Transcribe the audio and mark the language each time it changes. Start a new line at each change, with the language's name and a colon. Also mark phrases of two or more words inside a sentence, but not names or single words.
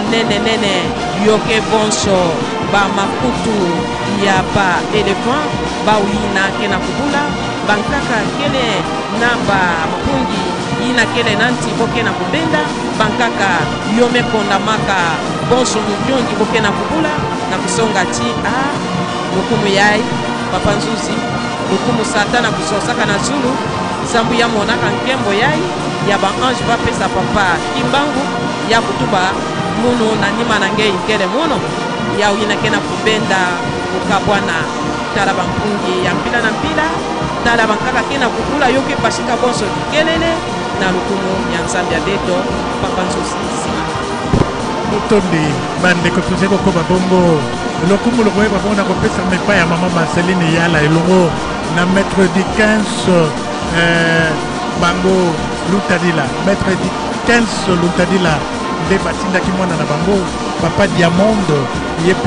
Kituba (Democratic Republic of Congo): nene yoke bonso ba makutu ya ba elephant bawina kena kubula bankaka kele na ba mpungi ina kele nanti boke na kubenda bankaka yome konda maka bonso mubyongi boke na kubula na kusonga ti lukumu yai papa nzuzi lukumu satana kusosaka na zulu zambu ya monaka nkembo yai ya ba ange bapesa papa Kimbangu ya kutuba muno na nima na ngei nkele muno ya uyina kena kubenda ukabwana tala bampungi ya mpila na mpila tala bankaka kena kukula yoke pashika bonso kelele na lukumu ya nzambe ya beto papa nzuzi
Lingala: motondi bandeko tozali kokoba bongo lokumu lokoyeba bongo na kopesa mepa ya mama Marceline Yala elongo na
French: maître du 15
Lingala: bango Lutadila
French: maître du 15
Lingala: Lutadila nde batindaki mwana na bango papa Diamond ye mpe